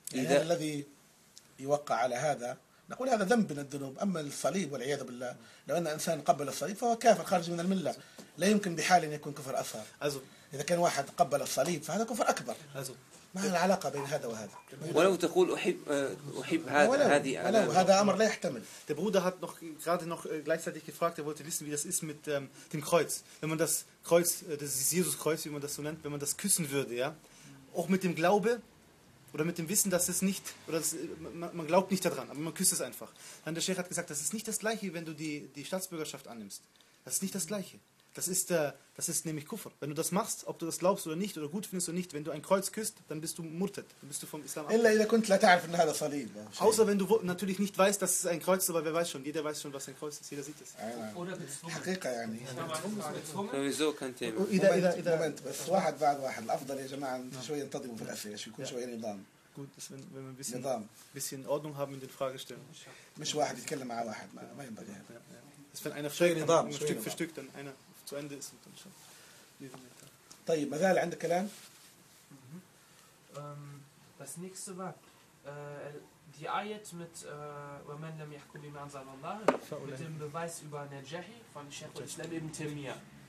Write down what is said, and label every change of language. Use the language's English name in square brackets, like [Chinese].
[Arabic] إذا يعني الذي يوقع على هذا نقول هذا ذنب من الذنوب أما الصليب والعياذ بالله لو أن إنسان قبل الصليب فهو كافر خارج من الملة لا يمكن بحال أن يكون كفر أصغر إذا كان واحد قبل الصليب فهذا كفر أكبر ما العلاقة بين هذا وهذا ولو تقول أحب هذا هذا أمر لا يحتمل [German] der Bruder hat noch gerade noch gleichzeitig gefragt wollte wissen wie das ist mit dem Kreuz wenn man das Kreuz das Jesus Kreuz wie man das so nennt wenn man das küssen würde ja auch mit dem Glaube oder mit dem Wissen, dass es nicht, oder dass, man glaubt nicht daran, aber man küsst es einfach. Dann der Sheikh hat gesagt, das ist nicht das Gleiche, wenn du die Staatsbürgerschaft annimmst. Das ist nicht das Gleiche. Das ist nämlich Kufr. Wenn du das machst, ob du das glaubst oder nicht, oder gut findest oder nicht, wenn du ein Kreuz küsst, dann bist du Murtad, dann bist du vom Islam abgewichen. Außer wenn du natürlich nicht weißt, dass es ein Kreuz ist, aber wer weiß schon, jeder weiß schon, was ein Kreuz ist, jeder sieht es. Oder Oder bezwungen. Moment, bis [Arabic] واحد بعد واحد. الأفضل يا جماعة شوية انتظموا في الأسئلة, يكون شوية نظام. [German] Gut, das, wenn wir ein bisschen Ordnung haben in den Fragestellungen. [Arabic] مش واحد يتكلم مع واحد, ما ينبغي. [German] Das wenn einer schön [Arabic] نظام, [German] Stück für Stück, dann einer. Zu Ende ist und dann schon. [Arabic] طيب, مازال عندك كلام? [German] Das nächste war, die Ayat mit [Arabic] وَمَنْ لَمْ يَحْكُمْ بِمَا أَنْزَلَ اللَّهِ [German] mit dem Beweis über Najahi von Sheikh al-Islam ibn Taymiyyah.